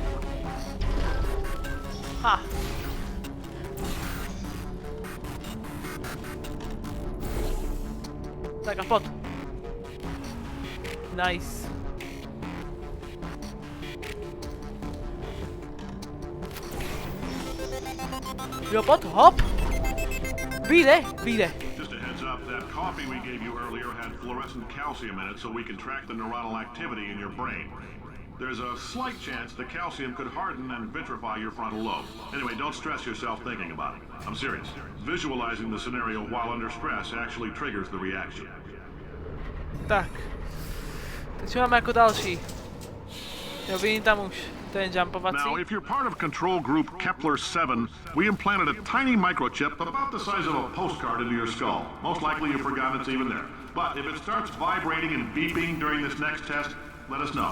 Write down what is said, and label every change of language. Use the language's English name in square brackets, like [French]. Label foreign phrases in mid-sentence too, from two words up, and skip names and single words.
[Slovak] Ha. Tak a pod. Nice. Jo, pod, hop. Vyjde. [English] Just a heads up, that coffee we gave you earlier had fluorescent calcium in it so we can track the neuronal activity in your brain. There's a slight chance the calcium could harden and vitrify your frontal lobe. Anyway, don't stress yourself thinking about it. I'm serious. Visualizing the scenario while under stress actually triggers the reaction. [Slovak] Tak. Tak čo máme ako ďalší? Jo, vidím tam už ten jumpovací. [English] Now, if you're part of control group Kepler 7, we implanted a tiny microchip about the size of a postcard into your skull. Most likely you've forgotten it's even there. But if it starts vibrating and beeping during this next test, let us know.